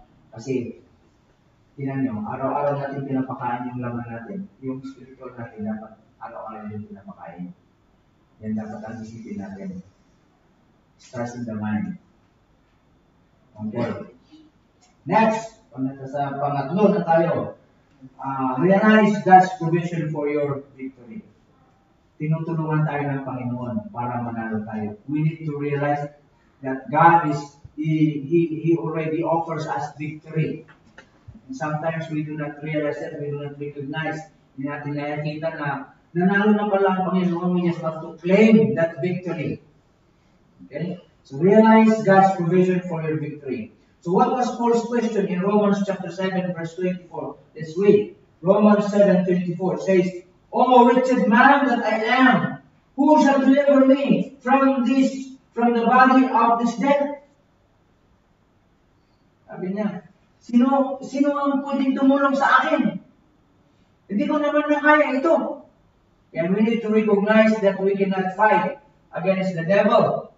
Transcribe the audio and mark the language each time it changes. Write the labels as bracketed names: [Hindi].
[Filipino] Kasi, tingnan nyo, araw-araw natin pinapakain yung laman natin. Yung spiritual natin, dapat araw-araw din pinapakain. Yan dapat ang isipin natin. [English] Starts in the mind. Okay. Next, [Filipino] sa pangatlo na tayo. [English] Realize God's provision for your victory. [Filipino] Tinutulungan tayo ng Panginoon para manalo tayo. [English] We need to realize that God He already offers us victory. And sometimes we do not realize that, we do not recognize. [Filipino] Hindi natin nakikita na nanalo na pala ang Panginoon. [English] We just have to claim that victory. Okay? So realize God's provision for your victory. So what was Paul's question in Romans chapter 7 verse 24? Let's read. Romans 7:24 says, "O wretched man that I am, who shall deliver me from the body of this death?" [Filipino] Sabi niya, sino ang pwedeng tumulong sa akin? Hindi ko naman na kaya ito. [English] And we need to recognize that we cannot fight against the devil.